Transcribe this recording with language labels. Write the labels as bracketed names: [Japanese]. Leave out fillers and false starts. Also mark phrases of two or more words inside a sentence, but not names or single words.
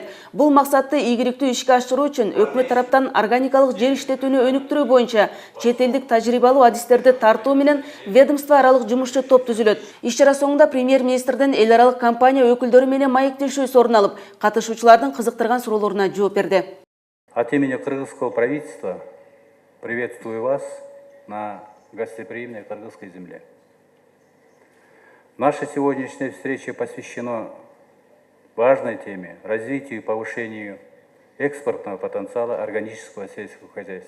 [Kyrgyz] Бул максатты ийгиликтүү ишке ашыруу үчүн өкмөт тараптан органикалык жер иштетүүнү өнүктүрүү боюнча чет элдик тажрыйбалуу адистерди тартуу менен ведомство аралык жумушчу топ түзүлөт. Иш чара соңунда премьер-министрдин эл аралык компания өкүлдөрү менен маектешүүсү орун алып, катышуучулардын кызыктырган суроолоруна жооп берди. [Russian] От имени кыргызского правительства приветствую вас на гостеприимной кыргызской земле. Наша сегодняшняя встреча посвящена важной теме – развитию и повышению экспортного потенциала органического сельского хозяйства.